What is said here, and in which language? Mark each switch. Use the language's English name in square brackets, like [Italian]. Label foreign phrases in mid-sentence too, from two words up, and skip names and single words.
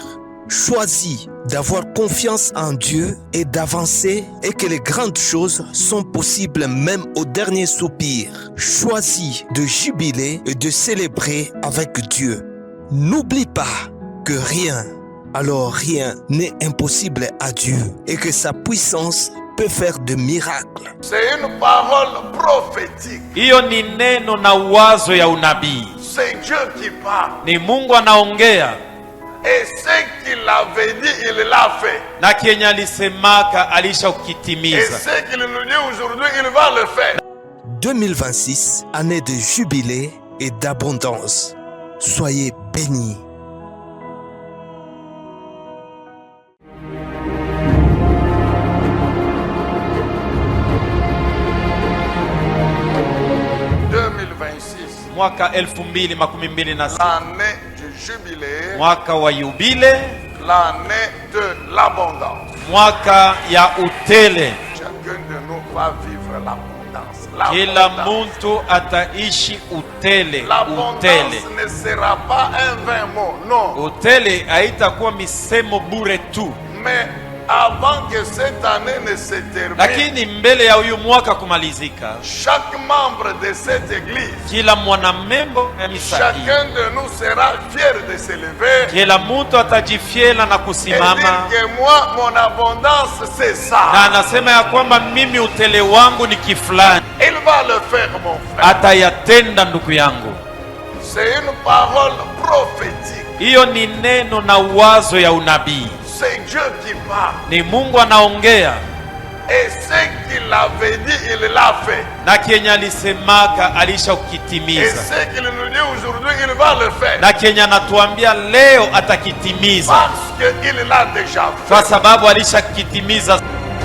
[French] Choisis d'avoir confiance en Dieu et d'avancer et que les grandes choses sont possibles même au dernier soupir. Choisis de jubiler et de célébrer avec Dieu. N'oublie pas que rien, alors rien n'est impossible à Dieu et que sa puissance peut faire de miracles. C'est une parole prophétique. [Swahili] Hiyo ni neno na wazo ya unabii. [French] C'est Dieu qui parle. [Swahili] Ni Mungu anaongea. [French] Et ce qu'il avait dit, il l'a fait. [Swahili] Na kenye alisemaka [French] Et [Swahili] alishakitimiza. [French] ce qu'il nous dit aujourd'hui, il va le faire. 2026, année de jubilé et d'abondance. Soyez bénis. [Swahili] Mwaka 2026, [French] l'année du jubilé, [Swahili] mwaka wa yubile, [French] l'année de l'abondance. [Swahili] mwaka ya utele. [French] Chacun de nous va vivre l'abondance. [Swahili] Kila muntu ataishi utele. [French] L'abondance [Swahili] Utele, [French] ne sera pas un vain mot, non. [Swahili] utele haitakuwa misemo bure tu, [French] Mais avant que cette année ne se termine, [Swahili] lakini mbele ya huyu mwaka kumalizika, [French] chaque membre de cette église, [Swahili] kila mwanamembo ya misa hii, [French] chacun de nous sera fier de se lever [Swahili] kila mtu atajifiela na [French] et [Swahili] kusimama [French] dire que moi, mon abondance, c'est [Swahili] na [French] ça. [Swahili] anasema ya kwamba mimi utele wangu ni kifulani. [French] Il va le faire, mon frère. [Swahili] Atayatenda ndugu yangu. [French] C'est une parole prophétique. [Swahili] Hiyo ni neno na wazo ya unabii. [French] C'est Dieu qui parle. [Swahili] Ni Mungu anaongea. [French] Et ce qu'il avait dit, il l'a fait. [Swahili] Na kenye alisemaka [French] Et [Swahili] alishakitimiza. [French] ce qu'il nous dit aujourd'hui, il va le faire. [Swahili] Na kenye anatuambia leo atakitimiza, [French] Parce qu'il l'a déjà fait. [Swahili] kwa sababu alishakitimiza.